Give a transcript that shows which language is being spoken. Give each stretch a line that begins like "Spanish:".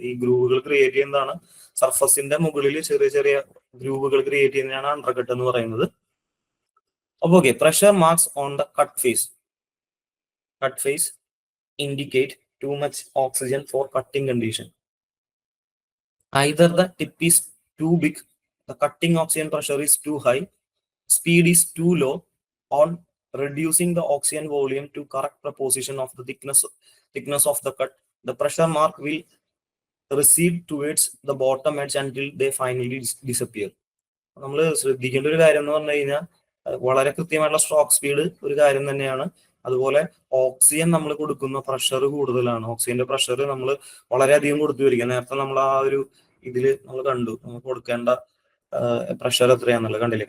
Malayalam: ഈ ഗ്രൂവുകൾ ക്രിയേറ്റ് ചെയ്യുന്നതാണ് സർഫസിന്റെ മുകളിൽ ചെറിയ ചെറിയ ഗ്രൂവുകൾ ക്രിയേറ്റ് ചെയ്യുന്നതാണ് അണ്ടർകട്ട് എന്ന് പറയുന്നത്.
English: അപ്പൊ okay, pressure marks on the cut face indicate too much oxygen for cutting condition. Either the tip is too big, the cutting oxygen pressure is too high, speed is too low, on reducing the oxygen volume to correct proportion of the thickness of the cut, the pressure mark will recede towards the bottom edge until they finally disappear.
Malayalam: നമ്മൾ ശ്രദ്ധിക്കേണ്ട ഒരു കാര്യം എന്ന് പറഞ്ഞു കഴിഞ്ഞാൽ വളരെ കൃത്യമായിട്ടുള്ള stroke speed ഒരു കാര്യം തന്നെയാണ്. അതുപോലെ ഓക്സിജൻ നമ്മൾ കൊടുക്കുന്ന പ്രഷർ കൂടുതലാണ്. ഓക്സിജന്റെ പ്രഷർ നമ്മൾ വളരെയധികം കൊടുത്തു വരിക. നേരത്തെ നമ്മൾ ആ ഒരു ഇതില് നമ്മൾ കണ്ടു, നമുക്ക് കൊടുക്കേണ്ട പ്രഷർ എത്രയാണെന്നുള്ളത് കണ്ടില്ലേ?